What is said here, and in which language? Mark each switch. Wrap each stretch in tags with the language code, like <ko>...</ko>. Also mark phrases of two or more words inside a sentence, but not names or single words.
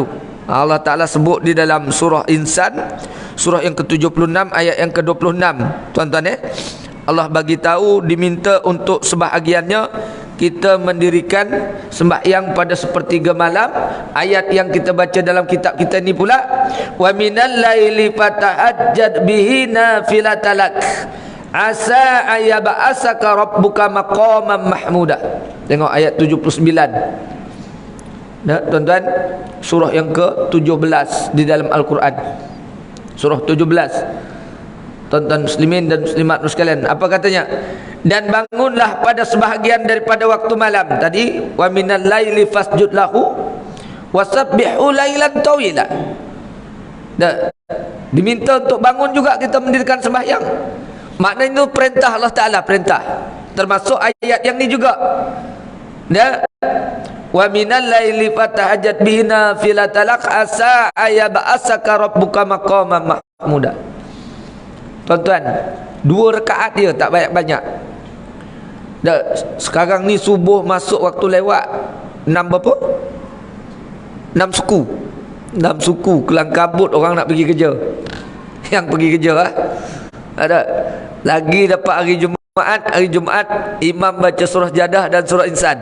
<ms>Allah Ta'ala sebut di dalam surah Insan, surah yang ke-76 ayat yang ke-26. Tuan-tuan, Allah bagi tahu diminta untuk sebahagiannya kita mendirikan sembahyang pada sepertiga malam. Ayat yang kita baca dalam kitab kita ni pula,</ms> <ar>ومن الليل فتهجد به نافلة لك عسى أن يبعثك ربك مقاما محمودا.</ar> <ms>Tengok ayat 79. Nah, tuan-tuan, surah yang ke-17 di dalam Al-Quran. Surah 17. Tuan-tuan muslimin dan muslimat sekalian, apa katanya? Dan bangunlah pada sebahagian daripada waktu malam tadi,</ms> <ar>ومن الليل فاسجد له وسبحه ليلا طويلا.</ar> <ms>Diminta untuk bangun juga kita mendirikan sembahyang. Maknanya itu perintah Allah Ta'ala, perintah. Termasuk ayat yang ni juga.</ms> <ar>ومن الليل فتهجد به نافلة لك عسى أن يبعثك ربك مقاما محمودا.</ar> <ms>Tuan-tuan, 2 rakaat dia, tak banyak-banyak. Sekarang ni subuh masuk waktu lewat 6 berapa? 6 suku. 6 suku kelang kabut orang nak pergi kerja. Yang pergi kerja ada lagi dapat hari Jumaat imam baca surah Jadah dan surah Insan.</ms>